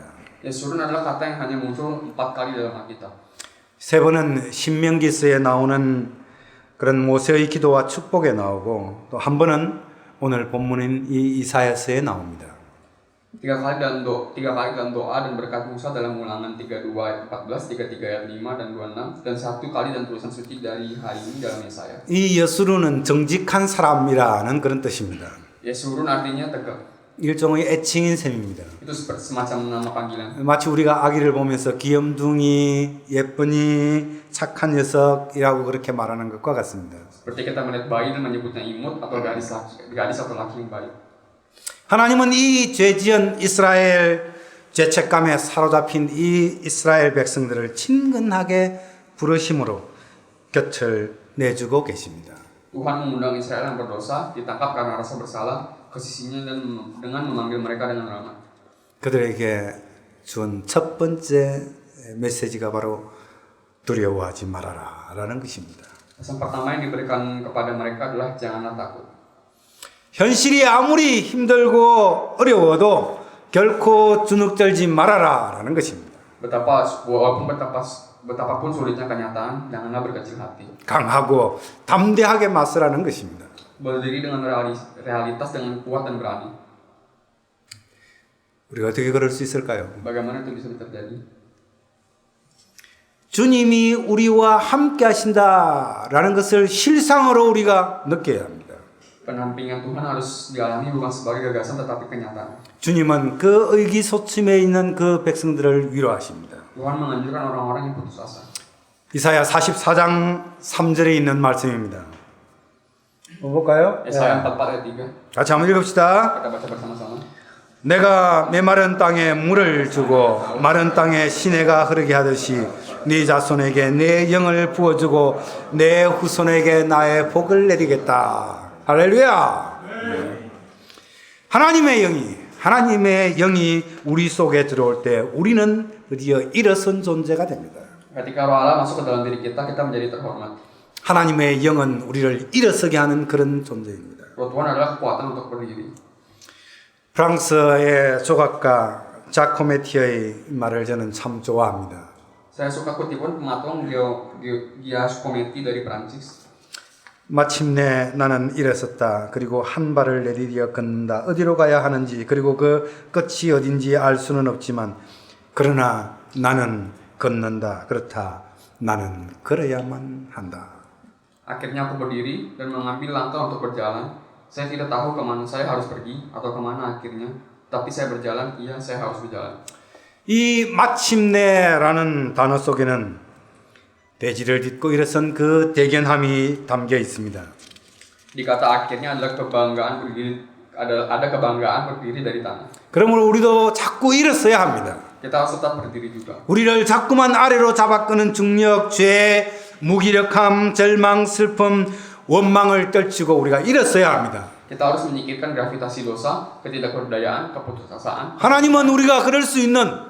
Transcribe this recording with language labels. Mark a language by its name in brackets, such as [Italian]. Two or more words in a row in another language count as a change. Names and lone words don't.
[Indonesian] Yesurun adalah kata yang hanya muncul 4 kali dalam Alkitab. [Korean] 3번은 신명기서에 나오는 그런 모세의 기도와 축복에 나오고 또 한 번은 오늘 본문인 이 이사야서에 나옵니다. [Indonesian] 3 kali dalam doa dan berkat Musa dalam Ulangan 32 ayat 14, 33 ayat 5 dan 26 dan 1 kali dan tulisan suci dari hari ini dalam Yesaya. [Korean] 이 여수루는 정직한 사람이라는 그런 뜻입니다. [Indonesian] Yesurun artinya tegak. [Korean] 일종의 애칭인 셈입니다. [Indonesian] Itu seperti semacam nama panggilan. [Korean] 마치 우리가 아기를 보면서 귀염둥이, 예쁘니, 착한 녀석이라고 그렇게 말하는 것과 같습니다. [Indonesian] Seperti kita melihat bayi dan menyebutnya imut atau gadis atau laki yang baik. [Korean] 하나님은 이 죄지은 이스라엘 죄책감에 사로잡힌 이 이스라엘 백성들을 친근하게 부르심으로 곁을 내주고 계십니다. [Indonesian] Tuhan mengundang Israel yang berdosa, ditangkap karena rasa bersalah, ke sisinya dan dengan memanggil mereka dengan rahmat. [Korean] 그들에게 준 첫 번째 메시지가 바로 두려워하지 말아라 라는 것입니다. [Indonesian] Pesan pertama yang diberikan kepada mereka adalah janganlah takut. [Korean] 현실이 아무리 힘들고 어려워도 결코 주눅들지 말아라 라는 것입니다. [Indonesian] Betapapun sulitnya kenyataan, janganlah berkecil hati. [Korean] 강하고 담대하게 맞서라는 것입니다. [Indonesian] Berdiri dengan realitas dengan kuat dan berani. [Korean] 우리가 어떻게 그럴 수 있을까요? [Indonesian] Bagaimana itu bisa terjadi? [Korean] 주님이 우리와 함께 하신다라는 것을 실상으로 우리가 느껴야 합니다. [Indonesian] Penampingan Tuhan harus dialami bukan sebagai gagasan tetapi kenyataan. [Korean] 주님은 그 의기소침해 있는 그 백성들을 위로하십니다. [Indonesian] Tuhan menganjurkan orang-orang yang putus asa. [Korean] 이사야 44장 3절에 있는 말씀입니다. 볼까요? [Indonesian] Yesaya 44 ayat 3. [Korean] 같이 한번 읽읍시다. [Indonesian] Kita baca bersama-sama. [Korean] 내가 메마른 땅에 물을 주고 마른 땅에 시내가 흐르게 하듯이 네 자손에게 내 영을 부어주고 내 후손에게 나의 복을 내리겠다. 할렐루야. 하나님의 영이 우리 속에 들어올 때 우리는 드디어 일어선 존재가 됩니다. [Indonesian] Ketika Roh Allah masuk ke dalam diri kita menjadi terhormat. [Korean] 하나님의 영은 우리를 일어서게 하는 그런 존재입니다. [Indonesian] Roh Tuhan adalah kekuatan untuk berdiri. [Korean] 프랑스의 조각가 자코메티의 말을 저는 참 좋아합니다. [Indonesian] Saya suka kutipan pematung Giacometti dari Prancis. [Korean] 마침내 나는 일어섰다. 그리고 한 발을 내디디어 걷는다. 어디로 가야 하는지 그리고 그 끝이 어딘지 알 수는 없지만 그러나 나는 걷는다. 그렇다. 나는 걸어야만 한다. [Indonesian] Akhirnya aku berdiri dan mengambil langkah untuk berjalan. Saya tidak tahu kemana saya harus pergi atau kemana akhirnya, tapi saya berjalan, iya saya harus berjalan. [Korean] 이 마침내라는 단어 속에는 대지를 딛고 일어선 그 대견함이 담겨 있습니다. [Indonesian] Di kata akhirnya adalah kebanggaan berdiri, ada kebanggaan berdiri dari tanah. [Korean] 그러므로 우리도 자꾸 일어서야 합니다. [Indonesian] Kita harus tetap berdiri juga. [Korean] 우리를 자꾸만 아래로 잡아끄는 중력, 죄, 무기력함, 절망, 슬픔, 원망을 떨치고 우리가 일어서야 합니다. [Indonesian] Kita harus menyingkirkan gravitasi dosa, ketidakberdayaan, keputusasaan, [Korean] 하나님은 우리가 그럴 수 있는